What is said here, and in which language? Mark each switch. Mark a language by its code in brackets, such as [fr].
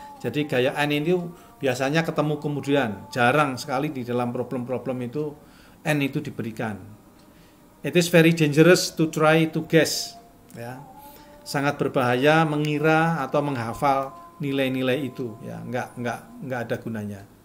[id] Jadi gaya N ini biasanya ketemu kemudian, jarang sekali di dalam problem-problem itu N itu diberikan. [en] It is very dangerous to try to guess. [id] Ya. Sangat berbahaya mengira atau menghafal nilai-nilai itu ya, nggak ada gunanya.